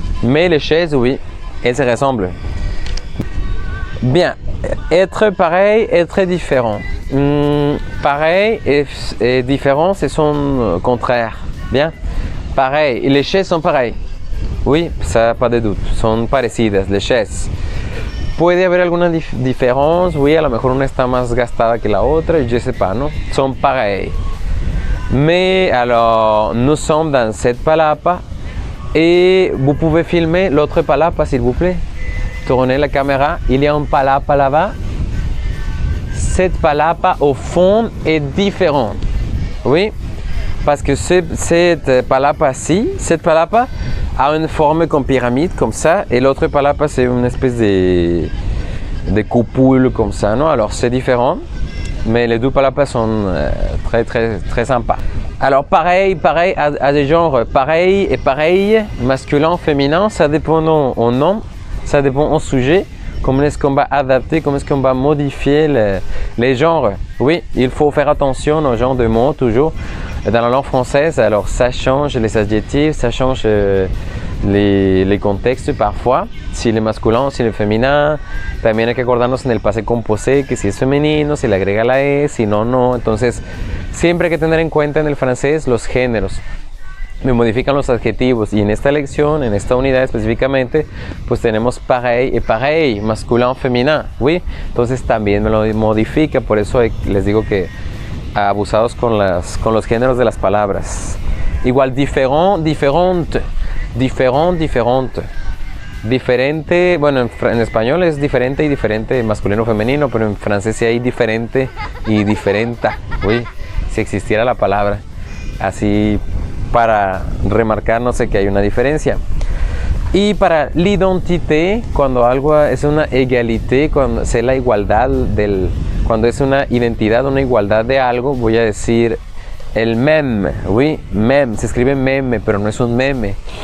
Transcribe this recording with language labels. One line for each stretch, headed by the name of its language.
French: Mais les chaises, oui, elles se ressemblent. Bien, être pareil, être différent. Pareil et différent, ce sont contraires. Bien, pareil, les chaises sont pareilles. Oui, ça, pas de doute,
Spanish: son parecidas,
French: les chaises.
Spanish: Puede haber alguna diferencia, oui, a lo mejor una está más gastada que la otra,
French: je sais pas,
Spanish: non?
French: Sont pareils. Mais alors, nous sommes dans cette palapa et vous pouvez filmer l'autre palapa, s'il vous plaît. Tournez la caméra, il y a une palapa là-bas. Cette palapa au fond est différente, oui, parce que cette palapa-ci, cette palapa a une forme comme pyramide, comme ça, et l'autre palapa c'est une espèce de coupole comme ça, non? Alors c'est différent, mais les deux palapas sont très très très sympas. Alors pareil à des genres pareil et pareil, masculin, féminin, ça dépend au nom, ça dépend au sujet, comment est-ce qu'on va adapter, comment est-ce qu'on va modifier les genres. Oui, il faut faire attention aux genres de mots toujours. Dans la langue française, alors ça change les adjectifs, ça change les contextes parfois, si le masculin, si le féminin.
Spanish: También hay que acordarnos en el pase composé que si es femenino, si le agrega la E, si no, no. Entonces, siempre hay que tener en cuenta en el francés los géneros. Me modifican los adjetivos y en esta lección, en esta unidad específicamente, pues tenemos pareil y pareil,
French: masculin, féminin,
Spanish: oui. Entonces también me lo modifica, por eso les digo que abusados con los géneros de las palabras. Igual
French: différent, différente, différent, différente.
Spanish: Diferente, bueno, en español es diferente y diferente, masculino, femenino, pero en francés sí hay diferente y diferenta, oui, si existiera la palabra, así para remarcar, no sé, que hay una diferencia. Y para l'identité, cuando algo es una égalité, cuando es la igualdad cuando es una identidad, una igualdad de algo, voy a decir el meme, oui, meme, se escribe meme, pero no es un meme.